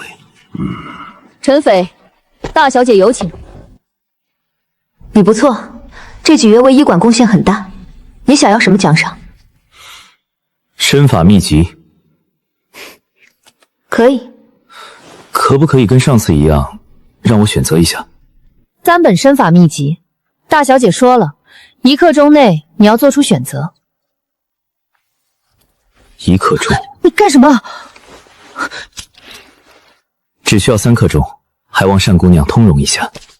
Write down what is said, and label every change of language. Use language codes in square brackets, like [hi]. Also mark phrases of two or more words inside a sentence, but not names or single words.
[zh] 陈斐，大小姐有请。你不错，这几月为医馆贡献很大。你想要什么奖赏？身法秘籍。可以。可不可以跟上次一样，让我選擇一下？3本身法秘籍，大小姐說了，1刻鐘內你要做出選擇。 1刻鐘？你幹什麼？只需要3刻鐘，還望單姑娘通融一下。